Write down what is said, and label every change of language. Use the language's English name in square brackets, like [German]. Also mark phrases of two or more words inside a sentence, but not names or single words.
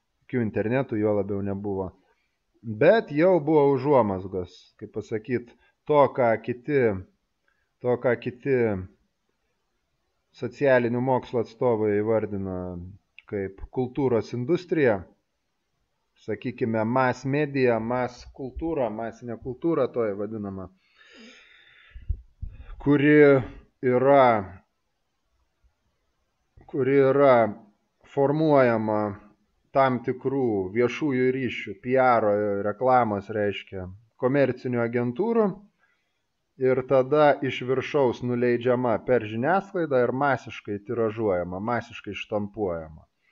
[Lithuanian] Jokių internetų jo labiau nebuvo. bet jau buvo užuomazgos, kaip pasakyti, to, ką kiti socialinių mokslo atstovai įvardino kaip kultūros industrija, sakykime, [English] mass media, [Lithuanian] mass kultūra, masinė kultūra toje vadinama, kuri yra formuojama tam tikrų viešųjų ryšių, PR, reklamos, reiškia, komercinių agentūrų ir tada iš viršaus nuleidžiama per žiniasklaidą ir masiškai tiražuojama, masiškai štampuojama.